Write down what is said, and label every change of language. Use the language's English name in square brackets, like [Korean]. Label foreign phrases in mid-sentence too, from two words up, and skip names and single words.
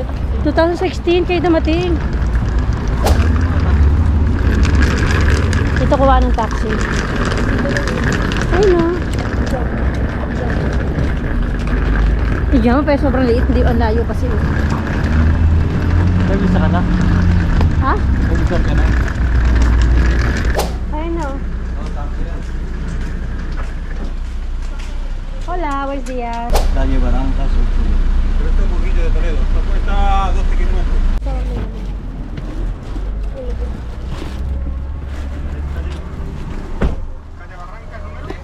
[Filipino] 2016 kayo dumating. Dito kuha ng taxi. Ayun o. Diyan, pero sobrang liit. Hindi, ang layo kasi. May visa ka na? Ha? May visa ka na? Ayun o. [Spanish] Hola, buenos días. Calle Barrancas. Pero este es un poquillo de Toledo. Esto cuesta 12 kilómetros. Calle Barrancas, ¿no me?